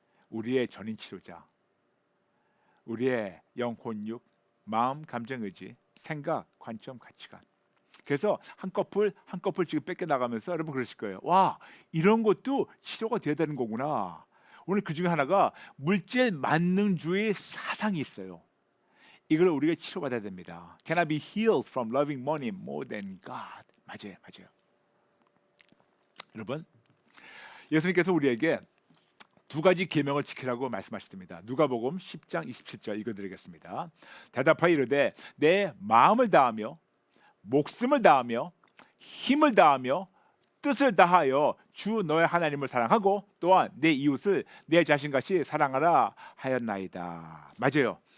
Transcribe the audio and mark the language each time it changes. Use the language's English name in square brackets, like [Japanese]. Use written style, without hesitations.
[Korean] 우리의 전인 치료자, 우리의 영혼, 육, 마음, 감정, 의지, 생각, 관점, 가치관. 그래서 한 커플 지금 뺏겨 나가면서 여러분 그러실 거예요. 와, 이런 것도 치료가 돼야 되는 거구나. 오늘 그 중에 하나가 물질 만능주의 사상이 있어요. 이걸 우리가 치료받아야 됩니다. [English] Can I be healed from loving money more than God? [Korean] 맞아요. 여러분, 예수님께서 우리에게 2가지 계명을 지키라고 말씀하셨습니다. 누가복음 10장 27절 읽어드리겠습니다. 대답하여 이르되 내 마음을 다하며 목숨을 다하며 힘을 다하며 뜻을 다하여 주 너의 하나님을 사랑하고 또한 내 이웃을 내 자신같이 사랑하라 하였나이다. 맞아요.